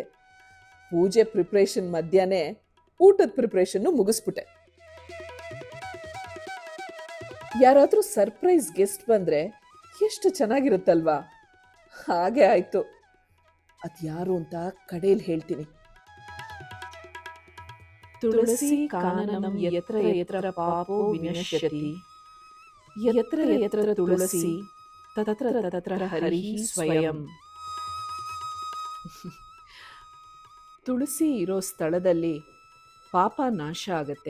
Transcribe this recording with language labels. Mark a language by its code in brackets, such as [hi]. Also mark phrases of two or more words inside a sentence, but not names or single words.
[kn] ಪೂಜೆ ಪ್ರಿಪ್ರೇಷನ್ ಮಧ್ಯಾಹ್ನ ಊಟದ ಪ್ರಿಪ್ರೇಷನ್ನು ಮುಗಿಸ್ಬಿಟ್ಟೆ. ಯಾರಾದರೂ [en] surprise guest [kn] ಬಂದರೆ ಎಷ್ಟು ಚೆನ್ನಾಗಿರುತ್ತಲ್ವಾ? ಹಾಗೆ ಆಯಿತು. ಅದು ಯಾರು ಅಂತ ಕಡೆಯಲ್ಲಿ ಹೇಳ್ತೀನಿ. [sa] ತುಳಸಿ ಕಾನನಂ ಯತ್ರ ಯತ್ರ ಪಾಪೋ ವಿನಶ್ಯತಿ ಯತ್ರ ಯತ್ರ ತುಳಸಿ ತತ್ರ ತತ್ರ ಹರಿಃ ಸ್ವಯಂ. [kn] ತುಳಸಿ ಇರೋ ಸ್ಥಳದಲ್ಲಿ ಪಾಪ ನಾಶ ಆಗತ್ತೆ.